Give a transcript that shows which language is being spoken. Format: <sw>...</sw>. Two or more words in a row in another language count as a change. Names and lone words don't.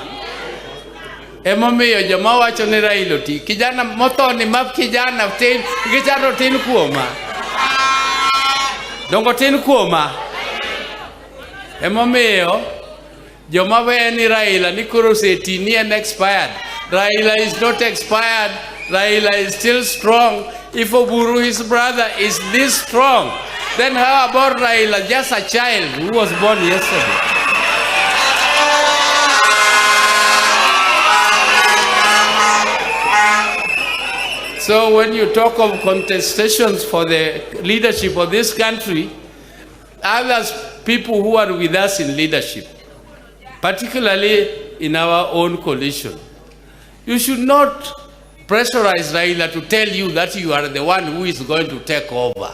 <luo>Emomiyo joma wacho ni Raila ti kijana mothoni map kijana tin gicharo tin kuoma. Dongo tin kuoma. Emomiyo joma we ni Raila ni koro seti ni en expired.</luo> <en>Raila is not expired. Raila is still strong. If Oburu, his brother, is this strong, then how about Raila, just a child who was born yesterday? So when you talk of contestations for the leadership of this country, others, people who are with us in leadership, particularly in our own coalition, you should not pressurize Raila to tell you that you are the one who is going to take over.</en>